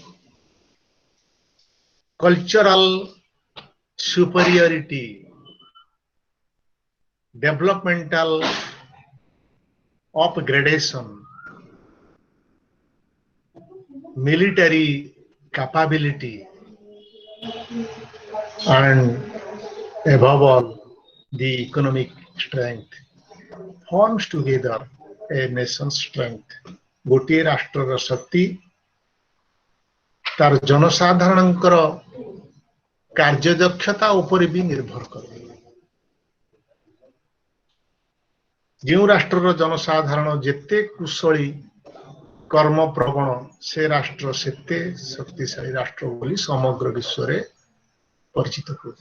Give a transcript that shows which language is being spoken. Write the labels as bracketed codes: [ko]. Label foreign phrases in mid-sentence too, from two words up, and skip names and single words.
[en] cultural superiority, developmental upgradation, military capability, and above all, the economic strength forms together a nation's strength. [or] ଗୋଟିଏ ରାଷ୍ଟ୍ରର ଶକ୍ତି ତାର ଜନସାଧାରଣଙ୍କର କାର୍ଯ୍ୟଦକ୍ଷତା ଉପରେ ବି ନିର୍ଭର କରେ। ଯେଉଁ ରାଷ୍ଟ୍ରର ଜନସାଧାରଣ ଯେତେ କୁଶଳୀ କର୍ମପ୍ରବଣ ସେ ରାଷ୍ଟ୍ର ସେତେ ଶକ୍ତିଶାଳୀ ରାଷ୍ଟ୍ର ବୋଲି ସମଗ୍ର ବିଶ୍ୱରେ ପରିଚିତ କରୁଛି।